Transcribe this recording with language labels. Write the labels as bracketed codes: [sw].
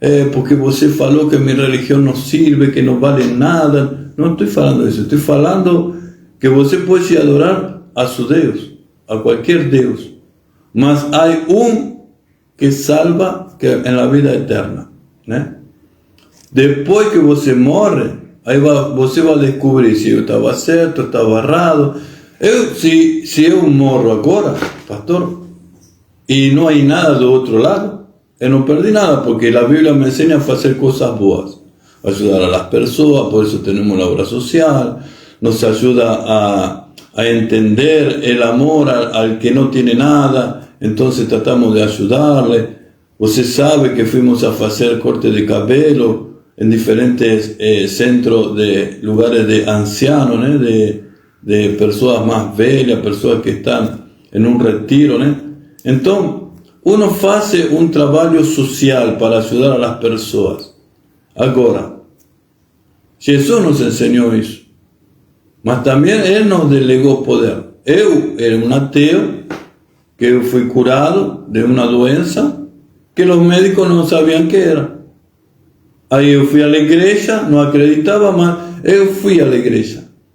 [es] Porque [pt] você falou [es] que mi religión no sirve, que no vale nada. No estoy falando de eso, estoy falando que você puede adorar a su Dios, a cualquier Dios, mas hay un que salva que en la vida eterna, ¿no? [pt] Después que você morre, aí você vai descobrir se eu estava certo, estava errado. Se eu morro agora, pastor, e não há nada do outro lado, eu não perdi nada, porque a Bíblia me ensina a fazer coisas boas, ajudar a las pessoas, por isso temos a obra social, nos ajuda a entender [es] el amor al que no tiene nada, entonces tratamos de ayudarle. [pt] Você sabe que [es] fuimos a hacer corte de cabelo en diferentes centros de lugares de ancianos, ¿no? de personas más velhas, personas que están en un retiro, ¿no? Entonces, uno hace un trabajo social para ayudar a las personas. Ahora, Jesús nos enseñó eso. [pt] Mas também Ele nos delegou poder. Eu era um ateu, que eu fui curado de uma doença que os médicos não sabiam que era. Aí eu fui à igreja, não acreditava, mas eu fui à igreja.